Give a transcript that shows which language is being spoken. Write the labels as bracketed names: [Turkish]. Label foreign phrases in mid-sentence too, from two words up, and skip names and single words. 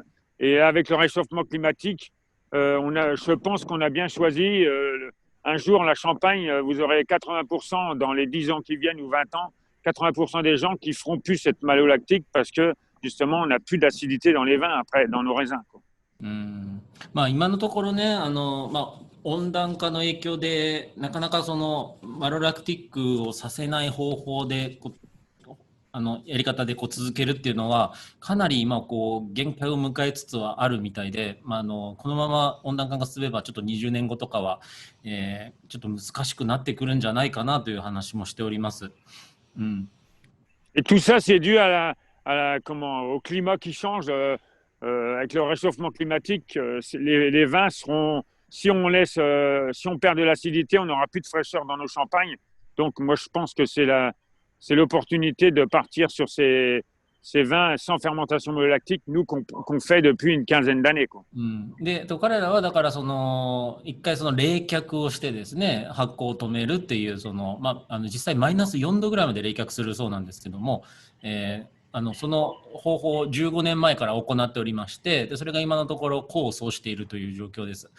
[French] Et avec le réchauffement climatique, je pense qu'on a bien choisi. Un jour, la Champagne, vous aurez 80% dans les 10 ans qui viennent ou 20 ans, 80% des gens qui feront plus cette malolactique parce que justement, on n'a plus d'acidité dans les vins après, dans nos raisins. [Japanese] 今のところね、温暖化の影響でなかなかそのマロラクティックをさせない方法でやり方で続けるっていうのはかなり今限界を迎えつつはあるみたいで、このまま温暖化が進めばちょっと20年後とかは、ちょっと難しくなってくるんじゃないかなという話もしております。 [French] Et tout ça, c'est dû au climat qui change. Avec le réchauffement climatique, les vins seront, si on perd de l'acidité, on n'aura plus de fraîcheur dans nos champagnes. Donc, moi, je pense que c'est l'opportunité de partir sur ces vins sans fermentation malolactique, nous, qu'on fait depuis une quinzaine d'années, quoi. [Japanese] で、彼らはだから一回冷却をしてですね、発酵を止めるっていう実際マイナス4度ぐらいまで冷却するそうなんですけども、その方法を15年前から行っておりまして、でそれが今のところ功を奏しているという状況です。